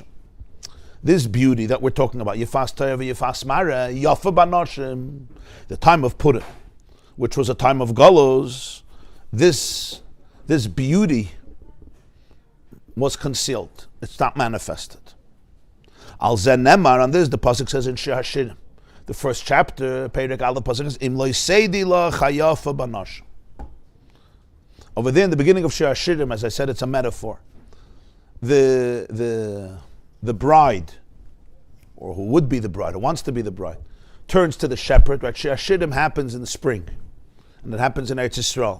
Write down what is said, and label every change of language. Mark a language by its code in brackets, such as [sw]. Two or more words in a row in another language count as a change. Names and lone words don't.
[en] This beauty that we're talking about, [he] יפת תואר ויפת מראה יפה בנשים, [en] the time of Purim, which was a time of galos, this beauty was concealed. It's not manifested. [he] על זה נאמר, [en] on this, the pasuk says in Shir Hashirim, the first chapter, [he] פרק אלף פסוק is אם לא תדעי לך היפה בנשים. [en] Over there in the beginning of Shir Hashirim, as I said, it's a metaphor. The bride, or who would be the bride, who wants to be the bride, turns to the shepherd. Right? Shir Hashirim happens in the spring, and it happens in Eretz Yisrael.